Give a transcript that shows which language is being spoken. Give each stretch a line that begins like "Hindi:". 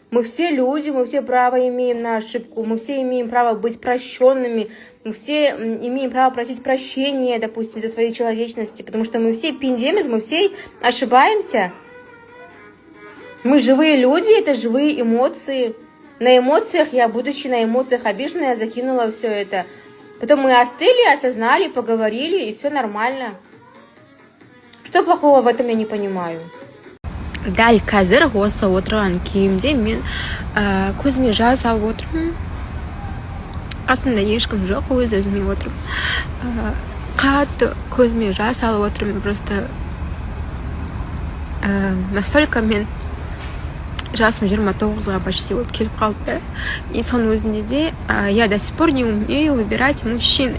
Russian: Мы все люди, мы все право имеем на ошибку, мы все имеем право быть прощенными, мы все имеем право просить прощения, допустим, за своей человечности, потому что мы все пиндемис, мы все ошибаемся. Мы живые люди, это живые эмоции. На эмоциях я, будучи на эмоциях обиженная, закинула все это. Потом мы остыли, осознали, поговорили, и все нормально. Что плохого в этом, я не понимаю.
Kazakh: Дәл қазір осы отырған күйімде мен көзіме жас алып отырмын. Қасымда ешкім жоқ, өз-өзіме отырмын. Қатты көзіме жас алып отырмын.
Russian: Просто настолько
Kazakh: мен жасым 29-ға почти вот келіп қалды.
Russian: И
Kazakh: соның өзінде де
Russian: я до сих пор не умею выбирать мужчин.